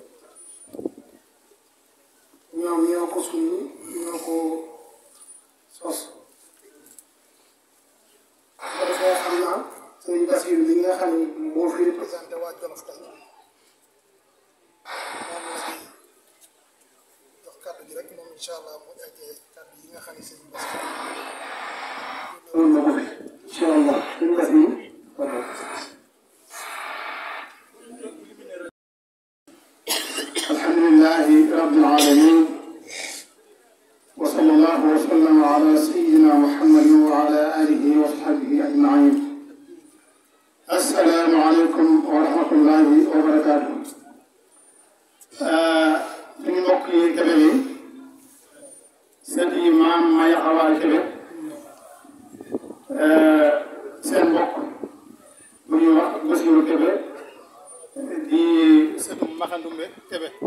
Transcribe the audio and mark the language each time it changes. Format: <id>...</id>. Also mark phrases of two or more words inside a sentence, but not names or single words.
<wo>ñoom ñoo ko suñu ñoo ko sos ko defee xam naa sëñ Bassirou bi nga xam ne moo fi représenté waa Jolof tey moom la jox kàddu gi rek moom</wo> <ar>إن شاء الله</ar> <wo>mu eggee kàddu yi nga xam ne sëñ Bassirou na ko fi</wo> <ar>إن شاء الله</ar> <wo>sëñ Bassirou</wo> <ar>الحمد لله رب العالمين وصلى الله وسلم على سيدنا محمد وعلى آله وصحبه أجمعين السلام عليكم ورحمة الله وبركاته</ar> <wo>suñu mbokk yi Kébé yi sët yi maam Maya Awa Kébé seen mbokk bu ñuy wax Bassirou Kébé di sëtu Maxandumbe Kébé</wo>